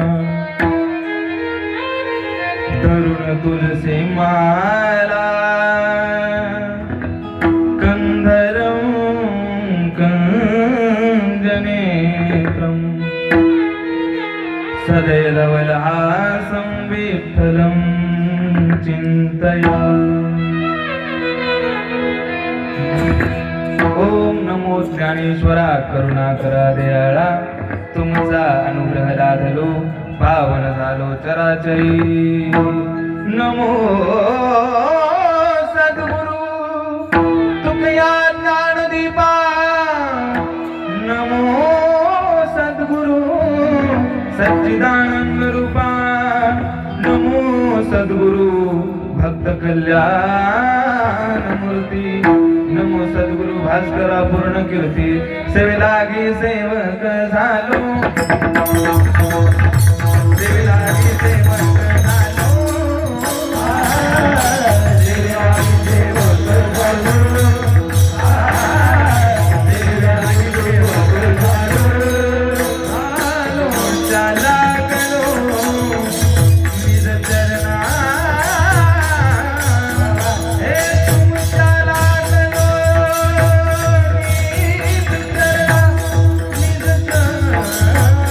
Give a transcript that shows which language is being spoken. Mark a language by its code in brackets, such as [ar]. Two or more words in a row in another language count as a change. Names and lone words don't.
[sa] तरुण तुलसी माला कंधरं कंजनेत्रं, सदैलवलहासं विठ्ठलं चिंतया. [mr] ओम नमो ज्ञानेश्वरा करुणाकरा दयाळा, तुमचा अनुग्रह लादलो पावन झालो चराचरी. नमो सद्गुरु तुकया ज्ञानदीपा, नमो सद्गुरु सच्चिदानंद रूपा. नमो सद्गुरु भक्त कल्याण मूर्ती. नमो सद्गुरु भास्करा पूर्ण कीर्ती. सेवेलागी सेवक झालो, सेवेलागी सेवक झालो, सेवेलागी सेवक झालो, सेवेलागी सेवक झालो. चला गलो निज चरणा, हे तुमच्या लागलो निज चरणा, निज चरणा.